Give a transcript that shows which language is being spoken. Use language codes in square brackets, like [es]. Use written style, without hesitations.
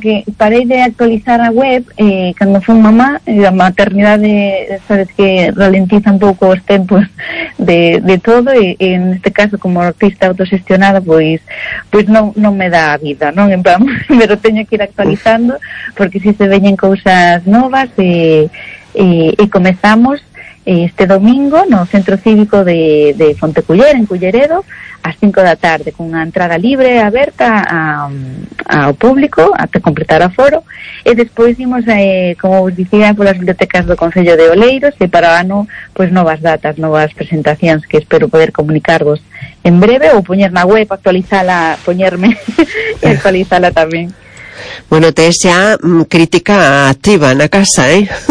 [es] Que paré de actualizar a web cuando fui mamá, la maternidad, sabes que ralentiza un poco los tiempos de todo, y en este caso como artista autogestionada, pues no me da vida, ¿no? [gl] En plan, pero [es] tengo que ir actualizando, [gl] porque si se veñen cosas novas, y comenzamos este domingo no Centro Cívico de Fonteculler, en Culleredo, a 5 da tarde, con unha entrada libre aberta ao público, até completar o foro, e despois imos, como vos dicía, polas bibliotecas do Concello de Oleiros, e para o ano, pues, novas datas, novas presentacións que espero poder comunicarvos en breve, ou poñer na web, actualizala, poñerme e actualizala tamén. Bueno, te xa crítica activa na casa, ¿eh?